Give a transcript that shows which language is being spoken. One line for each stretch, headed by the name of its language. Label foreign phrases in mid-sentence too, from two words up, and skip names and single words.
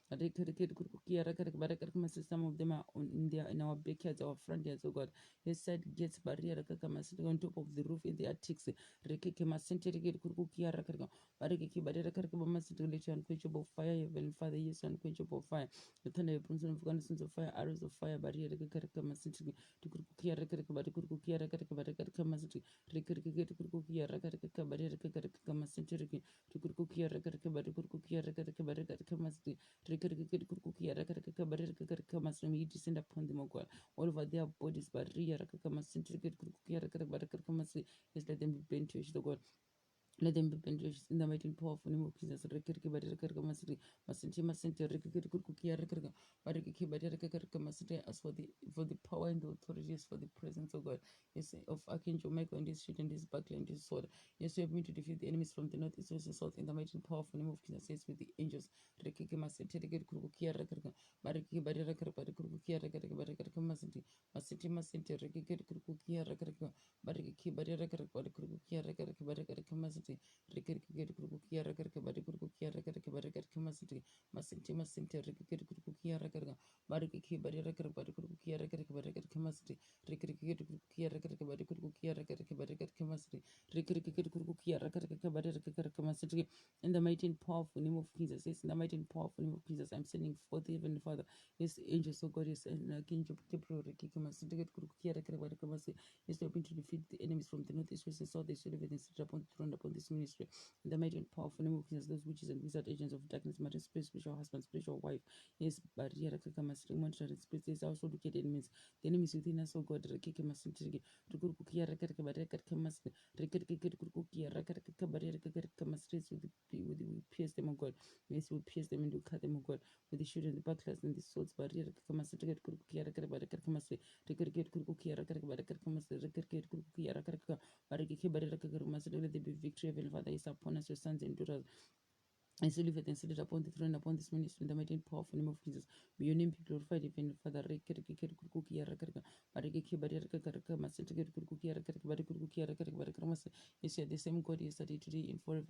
English: Some of them are in our backyards, our front yards, oh God. Yes, side gates, on top of the roof, in the attics. Let your unquenchable fire, Heavenly Father, yes, unquenchable fire. The thunder, of fire, arrows of fire, barrier, tukurkukia rakaraka bari kurkukia rakaraka bari karaka masiti rikarika tukurkukia rakaraka bari rakaraka masiti riki tukurkukia rakaraka bari kurkukia rakaraka bari karaka masiti rikarika tukurkukia rakaraka bari rakaraka masiti. May you descend upon them, O God, all over their bodies, bari rakaraka masiti riki tukurkukia rakaraka bari karaka masiti. Yes, let them be bent to you, God. Let them be benches in the mighty and powerful name of Jesus. Rekirki Badiaka Masri, Masinti Masinti, Rikikukia Rekarga, Bariki Badiaka Masri, as for the power and the authorities, for the presence of God. Yes, of Archangel Michael and this shield and this buckler and this sword. Yes, you have me to defeat the enemies from the north, east, west, and south in the mighty and powerful name of Jesus. Yes, with the angels. Rekiki Masinti, Rikikukia Rekarga, Bariki Badiaka, Barikukia Rekarga, Baraka Masinti, Masinti Masinti, Rikikukia Rekarga, Bariki Badiaka, Barikukia Rekarga, Baraka Masinti. Rikirikiri kurukukia rakaraka bari kurukukia rakaraka barakaraka masinti masinti rikirikiri kurukukia rakaraka barikiki bari rakaraka bari kurukukia rakaraka barakaraka masiti rikirikiri kurukukia rakaraka bari kurukukia rakaraka barakaraka masiti rikirikiri kurukukia rakaraka bari rakaraka masiti. In the mighty and powerful name of Jesus, yes, in the mighty and powerful name of Jesus, I'm sending forth even Father, yes, angels, oh God, yes, and King Gabriel, rikiki masiti kurukukia rakaraka barakaraka masiti. Yes, we're going to defeat the enemies from the north, east, west, and south. They should have been seated upon the throne upon this ministry. In the mighty and powerful name of Jesus, those witches and wizard agents of darkness, marine spirit, spiritual husband, spiritual wife, yes, barrier, monitoring spirits, yes, also wicked enemies, the enemies within us, oh God, Rekeke Masinti, Rukukia, Rekaka, Baraka, Kamas, Rekeke, Rukukia, Rakaka, Baraka, Kamas, we pierce them, oh God, yes, we pierce them and we cut them, oh God, with the shield and the bucklers and the swords, barrier, Kamas, Rukukia, Rakaka, Kamas, Rekeke, Rukukia, Rakaka, Baraka, Kamas, Rekeke, Rukukia, Rakaka, Bariki, Baraka, Kamas, let there be victory, Heavenly Father, is upon us, your sons and daughters. I still live and seated upon the throne, upon this ministry, in the mighty and powerful name of Jesus. May your name be glorified, even Father. Yes, you are the same God yesterday, today, and forever.